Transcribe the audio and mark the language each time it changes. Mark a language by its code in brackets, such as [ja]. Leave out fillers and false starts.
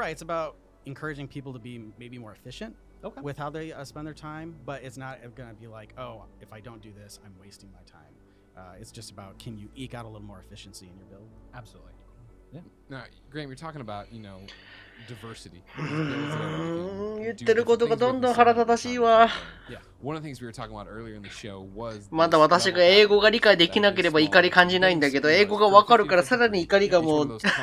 [en] Right. It's about encouraging people to be maybe more efficient with how they spend their time, but it's not going to be like, oh, if I don't do this, I'm wasting my time. It's just about, can you eke out a little more efficiency in your build? Absolutely. Yeah. Now, Graham, you're talking about, diversity. [ja] 言ってることがどんどん腹立たしいわ。 [en] One of the things we were talking about earlier in the show was [ja] まだ私が英語が理解できなければ怒り感じないんだけど、英語がわかるからさらに怒りがもう。